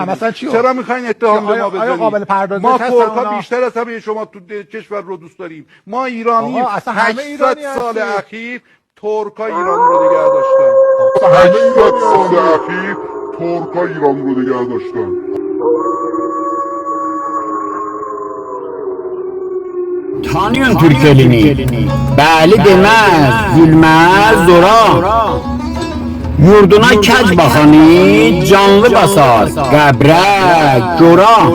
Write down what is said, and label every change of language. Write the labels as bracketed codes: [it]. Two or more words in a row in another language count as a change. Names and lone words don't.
[fa] نه مثلا چی؟ چرا میخواین اتهام به ما بزنید؟ قابل پردازش ما ترکا بیشتر از همه شما تو کشور رو دوست داریم. ما ایرانی 800 سال اخیر ترکا ایران رو نگه داشتن. 800 سال اخیر ترکا ایران رو نگه داشتن. [tr] Tanıyorsun Türkelini. [az] Bəli deməz, gülməz zora. Yurduna kəc baxanı canlı basar, qəbrə, gora.